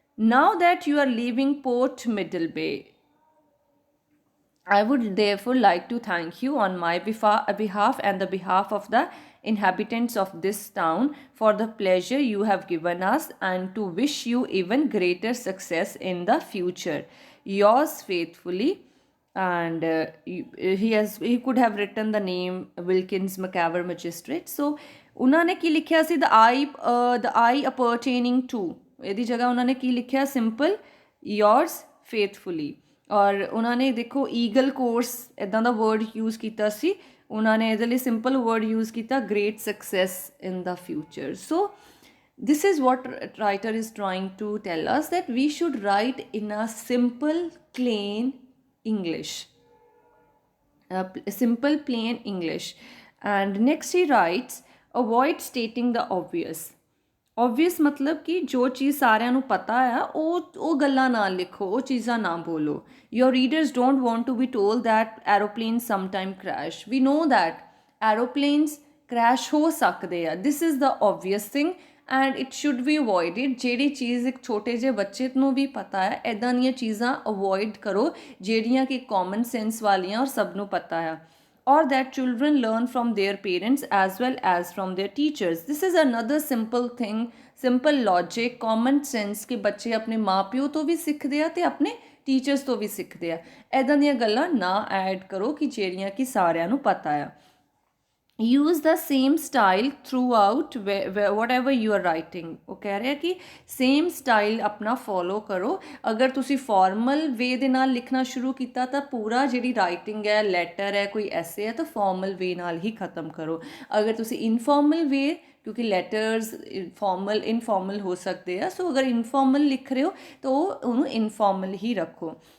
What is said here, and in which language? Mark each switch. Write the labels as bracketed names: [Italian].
[English] Now that you are leaving Port Middlebay, I would therefore like to thank you on my behalf and the behalf of the inhabitants of this town for the pleasure you have given us, and to wish you even greater success in the future. Yours faithfully. And he could have written the name Wilkins McCaver Magistrate. [Punjabi] So ਉਹਨਾਂ ਨੇ ਕੀ ਲਿਖਿਆ ਸੀ? [English] the I appertaining to, [Punjabi] ਇਹਦੀ ਜਗ੍ਹਾ ਉਹਨਾਂ ਨੇ ਕੀ ਲਿਖਿਆ? [English] simple yours faithfully. [Punjabi] ਔਰ ਉਹਨਾਂ ਨੇ ਦੇਖੋ ਈਗਲ ਕੋਰਸ ਇੱਦਾਂ ਦਾ ਵਰਡ ਯੂਜ਼ ਕੀਤਾ ਸੀ. ਉਹਨਾਂ ਨੇ ਇਹਦੇ ਲਈ ਸਿੰਪਲ ਵਰਡ ਯੂਜ਼ ਕੀਤਾ [English] great success in the future. So this is what writer is trying to tell us, that we should write in a simple plain English, simple plain English. And next he writes, avoid stating the obvious. [Punjabi] obvious [Hindi] मतलब कि जो चीज़ [Punjabi] साਰਿਆਂ ਨੂੰ ਪਤਾ ਹੈ ਉਹ ਗੱਲਾਂ ਨਾ ਲਿਖੋ, ਉਹ ਚੀਜ਼ਾਂ ਨਾ ਬੋਲੋ. [English] Your readers don't want to be told that aeroplanes sometime crash. We know that aeroplanes crash [Punjabi] ਹੋ ਸਕਦੇ ਆ. [English] This is the obvious thing and it should be avoided. [Punjabi] ਜਿਹੜੀ ਚੀਜ਼ ਇੱਕ ਛੋਟੇ ਜਿਹੇ ਬੱਚੇ ਨੂੰ ਵੀ ਪਤਾ ਹੈ, ਇੱਦਾਂ ਦੀਆਂ ਚੀਜ਼ਾਂ ਅਵੋਇਡ ਕਰੋ ਜਿਹੜੀਆਂ ਕਿ ਕਾਮਨ ਸੈਂਸ ਵਾਲੀਆਂ ਔਰ ਸਭ ਨੂੰ ਪਤਾ ਹੈ. [English] Or that children learn from their parents as well as from their teachers. This is another simple thing, simple logic, common sense [Punjabi] ਕਿ ਬੱਚੇ ਆਪਣੇ ਮਾਂ ਪਿਓ ਤੋਂ ਵੀ ਸਿੱਖਦੇ ਆ ਤੇ ਆਪਣੇ ਟੀਚਰਸ ਤੋਂ ਵੀ ਸਿੱਖਦੇ ਆ. ਇੱਦਾਂ ਦੀਆਂ ਗੱਲਾਂ ਨਾ ਐਡ ਕਰੋ ਕਿ ਜਿਹੜੀਆਂ ਕਿ ਸਾਰਿਆਂ ਨੂੰ ਪਤਾ ਆ. [English] use the same style throughout whatever you are writing. [Punjabi] ਉਹ ਕਹਿ ਰਿਹਾ ਕਿ [English] same style [Punjabi] ਆਪਣਾ follow ਕਰੋ. ਅਗਰ ਤੁਸੀਂ [English] formal way [Punjabi] ਦੇ ਨਾਲ ਲਿਖਣਾ ਸ਼ੁਰੂ ਕੀਤਾ ਤਾਂ ਪੂਰਾ ਜਿਹੜੀ writing ਹੈ, letter ਹੈ, ਕੋਈ essay ਹੈ ਤਾਂ formal way ਨਾਲ ਹੀ ਖਤਮ ਕਰੋ. ਅਗਰ ਤੁਸੀਂ informal way, ਕਿਉਂਕਿ ਲੈਟਰਸ ਫਾਰਮਲ ਇਨਫਾਰਮਲ ਹੋ ਸਕਦੇ ਆ, ਸੋ ਅਗਰ ਇਨਫਾਰਮਲ ਲਿਖ ਰਹੇ ਹੋ ਤਾਂ ਉਹਨੂੰ ਇਨਫਾਰਮਲ ਹੀ ਰੱਖੋ.